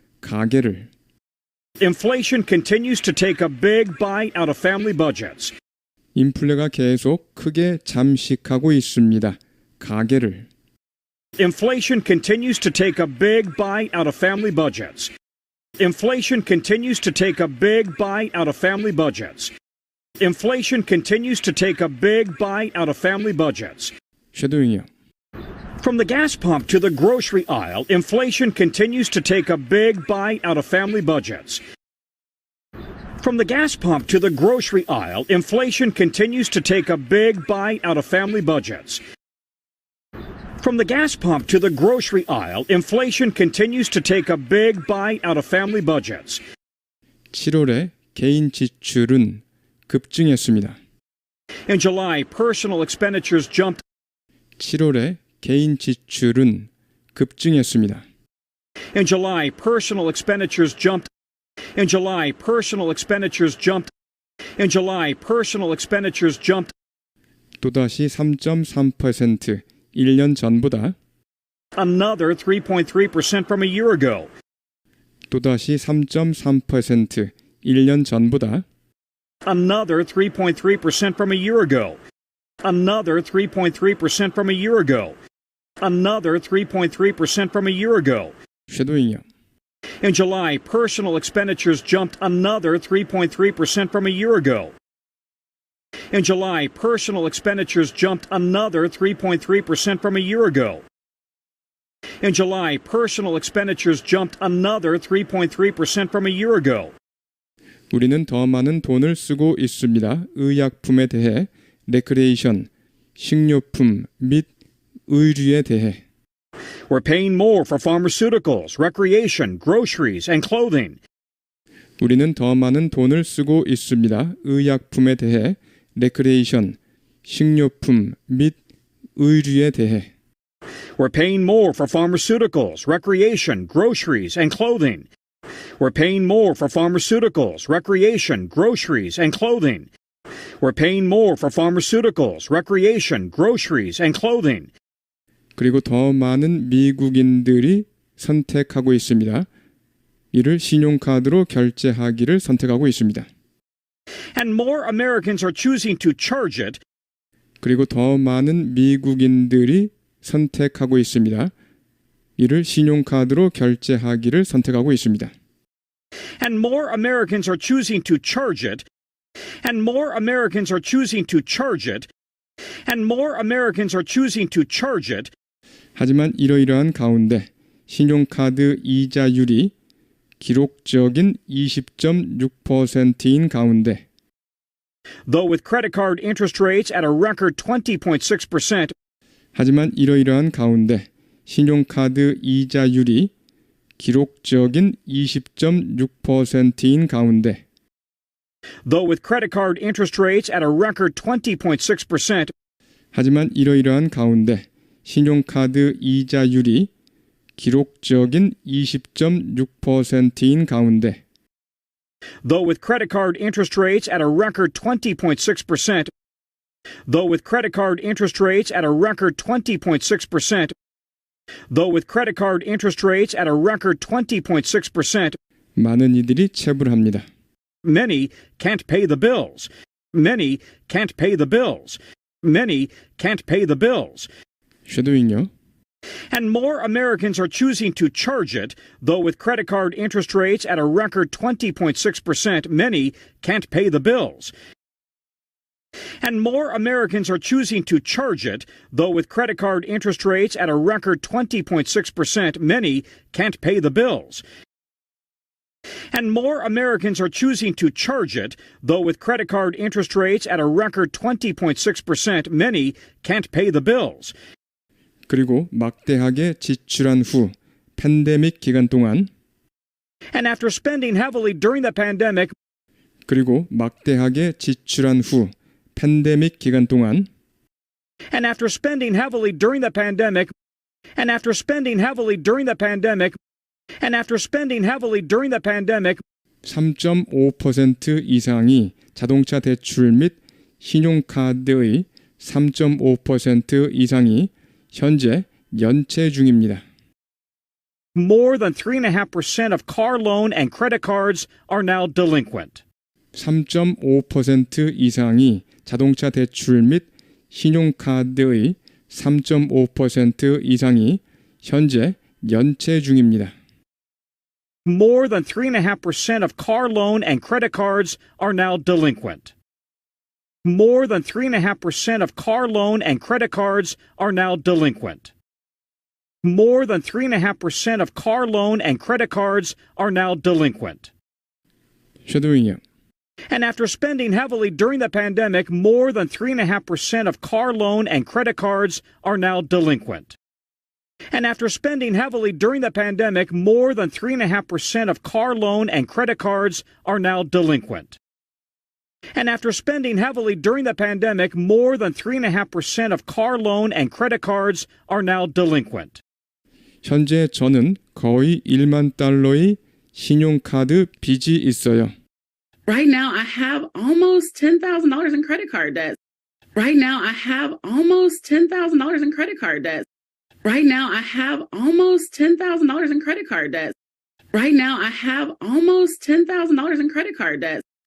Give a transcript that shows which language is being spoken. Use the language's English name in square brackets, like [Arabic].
[Korean] 가게를. [English] Inflation continues to take a big bite out of family budgets. [Korean] 인플레가 계속 크게 잠식하고 있습니다. 가게를. [English] Inflation continues to take a big bite out of family budgets. Inflation continues to take a big bite out of family budgets. Inflation continues to take a big bite out of family budgets. [Korean] 쉐도잉이요. [English] From the gas pump to the grocery aisle, inflation continues to take a big bite out of family budgets. From the gas pump to the grocery aisle, inflation continues to take a big bite out of family budgets. From the gas pump to the grocery aisle, inflation continues to take a big bite out of family budgets. [Korean] 7월에 개인 지출은 급증했습니다. [English] In July, personal expenditures jumped. [Korean] 7월에 개인 지출은 급증했습니다. [English] In July, personal expenditures jumped. In July, personal expenditures jumped. In July, personal expenditures jumped. [Korean] 또다시 3.3%, 1년 전보다. [English] Another 3.3% from a year ago. [Korean] 또다시 3.3%, 1년 전보다. [English] Another 3.3% from a year ago. Another 3.3% from a year ago. Another 3.3% from a year ago. [Korean] 쉐도잉이요. [English] In July, personal expenditures jumped another 3.3% from a year ago. In July, personal expenditures jumped another 3.3% from a year ago. In July, personal expenditures jumped another 3.3% from a year ago. [Korean] 우리는 더 많은 돈을 쓰고 있습니다. 의약품에 대해, 레크레이션, 식료품 및 의류에 대해. [English] We're paying more for pharmaceuticals, recreation, groceries, and clothing. [Korean] 우리는 더 많은 돈을 쓰고 있습니다. 의약품에 대해, 레크레이션, 식료품 및 의류에 대해. [English] We're paying more for pharmaceuticals, recreation, groceries, and clothing. We're paying more for pharmaceuticals, recreation, groceries, and clothing. We're paying more for pharmaceuticals, recreation, groceries, and clothing. [Korean] 그리고 더 많은 미국인들이 선택하고 있습니다. 이를 신용카드로 결제하기를 선택하고 있습니다. [English] And more Americans are choosing to charge it. [Korean] 그리고 더 많은 미국인들이 선택하고 있습니다. 이를 신용카드로 결제하기를 선택하고 있습니다. [English] And more Americans are choosing to charge it. And more Americans are choosing to charge it. And more Americans are choosing to charge it. [Korean] 하지만 이러이러한 가운데 신용카드 이자율이 기록적인 20.6%인 가운데 [English] Though with credit card interest rates at a record 20.6%, [Korean] 하지만 이러이러한 가운데 신용카드 이자율이 기록적인 20.6%인 가운데 [English] though with credit card interest rates at a record 20.6%, [Korean] 하지만 이러이러한 가운데 신용카드 이자율이 기록적인 20.6%인 가운데 [English] though with credit card interest rates at a record 20.6%, though with credit card interest rates at a record 20.6%, though with credit card interest rates at a record 20.6%, [Korean] 많은 이들이 체불합니다. [English] many can't pay the bills. Many can't pay the bills. Many can't pay the bills. [Korean] 쉐도잉요. [English] And more Americans are choosing to charge it, though with credit card interest rates at a record 20.6%, many can't pay the bills. And more Americans are choosing to charge it, though with credit card interest rates at a record 20.6%, many can't pay the bills. And more Americans are choosing to charge it, though with credit card interest rates at a record 20.6%, many can't pay the bills. [Korean] 그리고 막대하게 지출한 후 팬데믹 기간 동안 [English] And after spending heavily during the pandemic, [Korean] 그리고 막대하게 지출한 후 팬데믹 기간 동안 [English] and after spending heavily during the pandemic, and after spending heavily during the pandemic, and after spending heavily during the pandemic, [Korean] 3.5% 이상이 자동차 대출 및 신용카드의 3.5% 이상이 현재 연체 중입니다. [English] More than 3.5% of car loan and credit cards are now delinquent. [Korean] 3.5% 이상이 자동차 대출 및 신용카드의 3.5% 이상이 현재 연체 중입니다. [English] More than 3.5% of car loan and credit cards are now delinquent. More than 3.5% of car loan and credit cards are now delinquent. More than 3.5% of car loan and credit cards are now delinquent. [Korean] 쉐도잉이요. [English] And after spending heavily during the pandemic, more than 3.5% of car loan and credit cards are now delinquent. And after spending heavily during the pandemic, more than 3.5% of car loan and credit cards are now delinquent. And after spending heavily during the pandemic, more than 3.5% of car loan and credit cards are now delinquent. [Korean] 현재 저는 거의 1만 달러의 신용카드 빚이 있어요. [English] Right now, I have almost $10,000 in credit card debt. Right now, I have almost $10,000 in credit card debt. Right now, I have almost $10,000 in credit card debt. Right now, I have almost $10,000 in credit card debt.